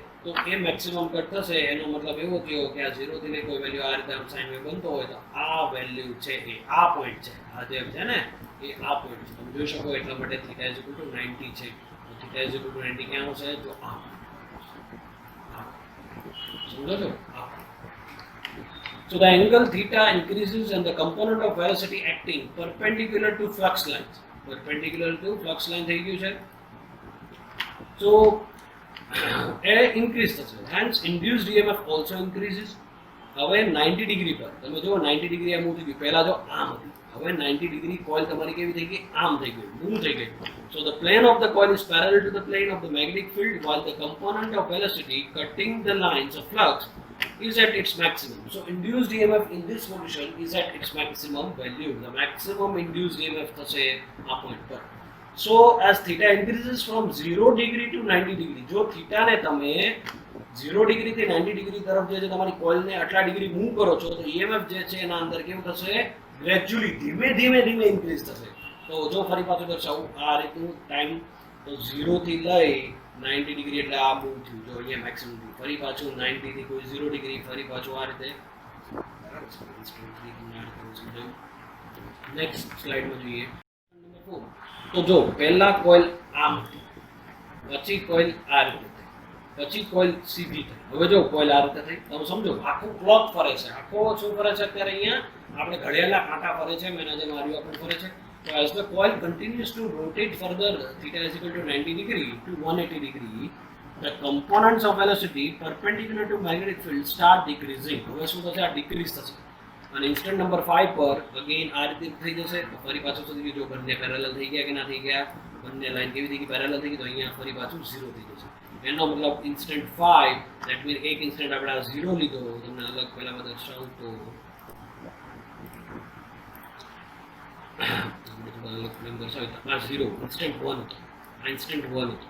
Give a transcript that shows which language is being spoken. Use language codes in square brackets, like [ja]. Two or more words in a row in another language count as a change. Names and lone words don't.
[gu] તો એ [en] maximum cut [gu] થશે એનો મતલબ એવો થયો કે આ 0 થી લઈ કોઈ વેલ્યુ આ રીતે આમ [en] sine wave [gu] બનતો હોય તો આ વેલ્યુ છે એ આ પોઈન્ટ છે, આ જે છે ને એ આ પોઈન્ટ છે. તમે જોઈ શકો એટલા માટે θ = 90 છે. તો θ = 90 ક્યાં છે? જો આ સમજો છો આ. [en] So the angle theta increases and the component of velocity acting perpendicular to flux lines. Perpendicular to flux line [gu] થઈ ગયું છે. [en] So increase થશે. Hence induced EMF also increases. [gu] હવે 90 ડિગ્રી પર તમે જો 90 ડિગ્રી આ મૂવ થઈ ગયું, પહેલા જો આમ હતી, હવે 90 ડિગ્રી કોઇલ તમારી કેવી થઈ ગઈ? આમ થઈ ગઈ, મૂવ થઈ ગઈ. [en] So the plane of the coil is parallel to the plane of the magnetic field while the component of velocity cutting the lines of flux is at its maximum. So induced EMF in this position is at its maximum value. The maximum induced EMF [gu] થશે આ પોઈન્ટ પર. [en] So as theta increases from 0 degree to 90 degree, [gu] જો theta ને તમે 0 ડિગ્રી થી 90 ડિગ્રી તરફ જે છે તમારી કોઇલને આટલા ડિગ્રી મૂવ કરો છો તો EMF જે છે એના અંદર કેવું થશે? ગ્રેજ્યુઅલી ધીમે ધીમે ધીમે ઇન્ક્રીઝ થશે. તો જો ફરી પાછું દર્શાવું આ રીતનું ટાઈમ, તો 0 થી લઈ 90 ડિગ્રી એટલે આ મૂવ થયું, જો અહીંયા મેક્સિમમ થયું, ફરી પાછું 90 થી કોઈ 0 ડિગ્રી, ફરી પાછું આ રીતે. નેક્સ્ટ સ્લાઇડમાં જોઈએ નંબર 4. તો જો પહેલા કોઇલ આમ હતી, પછી કોઇલ આ રીતે થઈ, પછી કોઇલ સીધી થઈ. હવે જો કોઇલ આ રીતે થઈ, તમે સમજો આખું ક્લોક ફરે છે, આખો શું ફરે છે અત્યારે અહીંયા આપણે ઘડિયાળના કાંટા ફરે છે, મેના જે માર્યું આપણું ફરે છે. [en] So as the coil continues to rotate further, theta is equal to 90 degree to 180 degree, the components of velocity perpendicular to magnetic field start decreasing. [gu] હવે શું થશે? આ ડિક્રીઝ થશે. અને [en] instant number 5 [gu] પર અગેન આ રીતે થઈ જશે. તો ફરી પાછું થઈ ગયું, જો બંને પેરેલલ થઈ ગયા કે ના થઈ ગયા, બંને લાઈન કેવી થઈ ગઈ? પેરેલલ થઈ ગઈ, તો અહીંયા ફરી પાછું 0 થઈ જશે. એનો મતલબ ઇન્સ્ટન્ટ 5 [en] that mean [gu] એક ઇન્સ્ટન્ટ આપણે આ 0 લીધો, તમને અલગ પહેલા દર્શાવું તો આ 0 ઇન્સ્ટન્ટ 1 હતો, આ ઇન્સ્ટન્ટ 1 હતો.